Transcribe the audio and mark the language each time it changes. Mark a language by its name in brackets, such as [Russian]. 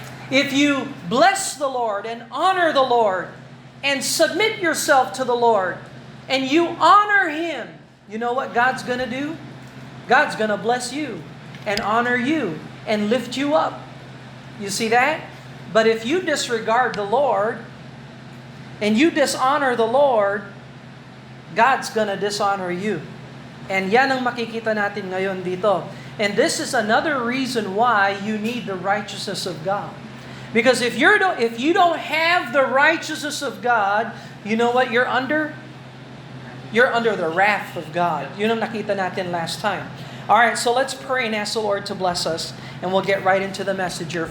[English] If you bless the Lord and honor the Lord and submit yourself to the Lord and you honor Him, you know what God's going to do? God's going to bless you and honor you and lift you up. You see that? But if you disregard the Lord and you dishonor the Lord, God's going to dishonor you. [Filipino] And yan ang makikita natin ngayon dito. [English] And this is another reason why you need the righteousness of God. Because if you don't have the righteousness of God, you know what you're under? You're under the wrath of God. [Filipino] Yun ang nakita natin [English] last time. All right, so let's pray and ask the Lord to bless us, and we'll get right into the message here.